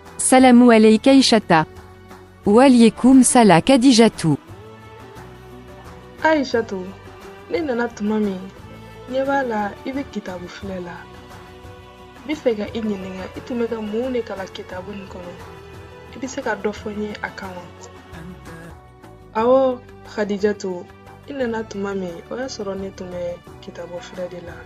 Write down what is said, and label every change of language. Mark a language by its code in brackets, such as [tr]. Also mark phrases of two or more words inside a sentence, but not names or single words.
[ar] السلام عليك Aishata. وعليكم السلام Khadijatu. [bm] Aishatu, ne nana tuma min ɲɛ b'a la i bɛ kitabu filɛ la. N bɛ fɛ ka i ɲininka i tun bɛ ka mun de kalan kitabu nin kɔnɔ. I bɛ se ka dɔ fɔ n ye a kan wa? Awɔ Khadijatu, i nana tuma min o y'a sɔrɔ ne tun bɛ kitabu filɛ de la.